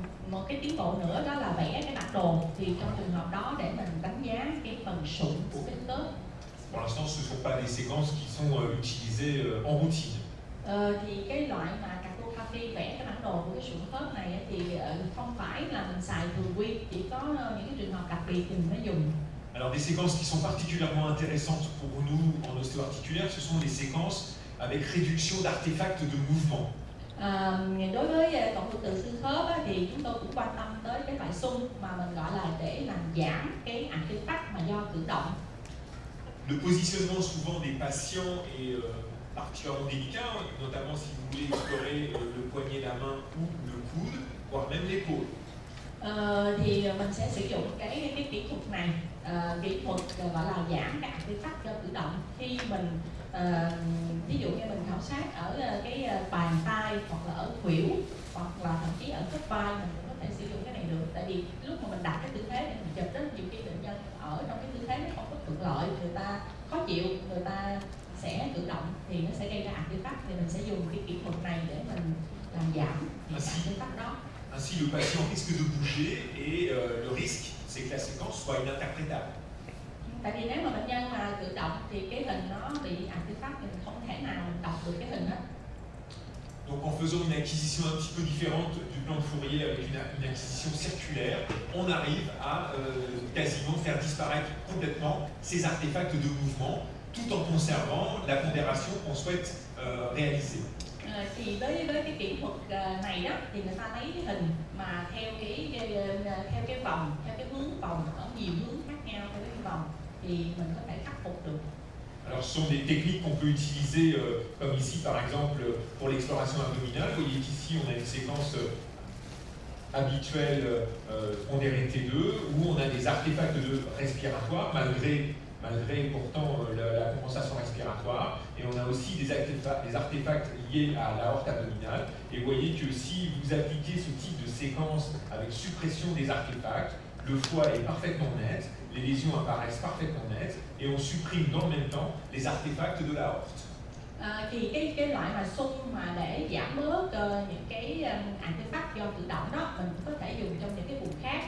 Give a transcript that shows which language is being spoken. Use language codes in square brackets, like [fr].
[vi] Một cái tiến bộ nữa đó là vẽ cái bản đồ, thì trong trường hợp đó để mình đánh giá cái phần sụn của cái khớp. [fr] Pour l'instant, ce ne sont pas des séquences qui sont utilisées en routine. [vi] Thì cái loại mà cartography vẽ cái bản đồ của cái sụn khớp này thì không phải là mình xài thường quy, chỉ có những cái trường hợp đặc biệt thì mình mới dùng. [fr] Alors des séquences qui sont particulièrement intéressantes pour nous en ostéo-articulaire, ce sont des séquences avec réduction d'artefacts de mouvement. [vi] Đối với cộng hưởng từ xương khớp thì chúng tôi cũng quan tâm tới cái loại xung mà mình gọi là để làm giảm cái artefact mà do cử động. [fr] Le positionnement souvent des patients est particulièrement délicat, notamment si vous voulez explorer le poignet de la main ou le coude, voire même l'épaule. [vi] Thì mình sẽ sử dụng cái kỹ thuật này, kỹ thuật gọi là giảm cái artefact do cử động. Khi mình ví dụ như mình khảo sát ở cái bàn tay hoặc là ở khuỷu hoặc là thậm chí ở khớp vai, mình cũng có thể sử dụng cái này được. Tại vì lúc mà mình đặt cái tư thế để mình chụp, rất nhiều cái bệnh nhân ở trong cái tư thế nó không có thuận lợi, người ta khó chịu, người ta sẽ cử động thì nó sẽ gây ra artefact, thì mình sẽ dùng cái kỹ thuật này để mình làm giảm những cái artefact đó. [fr] Ainsi, le patient risque de bouger et le risque, c'est que la séquence soit ininterprétable. [vi] Tại vì nếu mà bệnh nhân mà cử động thì cái hình nó bị artefact thì mình không thể nào mình đọc được cái hình hết. [fr] Donc en faisant une acquisition un petit peu différente du plan de Fourier avec une acquisition circulaire, on arrive à quasiment faire disparaître complètement ces artefacts de mouvement tout en conservant la pondération qu'on souhaite réaliser. [vi] Thì với cái kỹ thuật này đó thì người ta lấy cái hình mà theo cái vòng, theo cái hướng vòng ở nhiều hướng khác nhau theo cái vòng thì mình có thể khắc phục được. [fr] Alors ce sont des techniques qu'on peut utiliser comme ici par exemple pour l'exploration abdominale. Vous voyez qu'ici on a une séquence habituelle pondérée T2 où on a des artefacts respiratoires malgré pourtant la compensation respiratoire, et on a aussi des artefacts liés à l'aorte abdominale. Et vous voyez que si vous appliquez ce type de séquence avec suppression des artefacts, le foie est parfaitement net, les lésions apparaissent parfaitement nettes, et on supprime dans le même temps les artefacts de l'aorte. [vi] Thì cái loại mà xung mà để giảm bớt những cái artefact do tự động đó mình cũng có thể dùng trong những cái vùng khác.